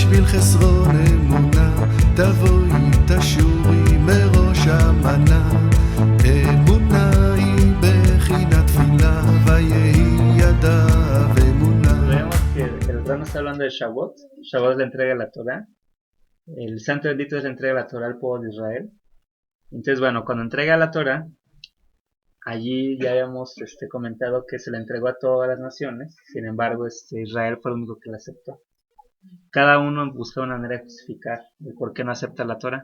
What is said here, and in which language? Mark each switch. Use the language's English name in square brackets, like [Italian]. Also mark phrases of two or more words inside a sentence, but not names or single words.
[Hebrew] בחסרון אמונה, תבואי תשורי מראש המנה. אמונה היא בחינת תפילה, ויהי ידיו אמונה. [Spanish] Vemos que el Rano está hablando de Shavuot. Shavuot es la entrega de la Torah. El santo bendito es la entrega de la Torah al pueblo de Israel. Entonces, bueno, cuando entrega la Torah, allí ya habíamos comentado que se la entregó a todas las naciones. Sin embargo, Israel fue el único que la aceptó. Cada uno busca una manera de justificar el por qué no acepta la Torah.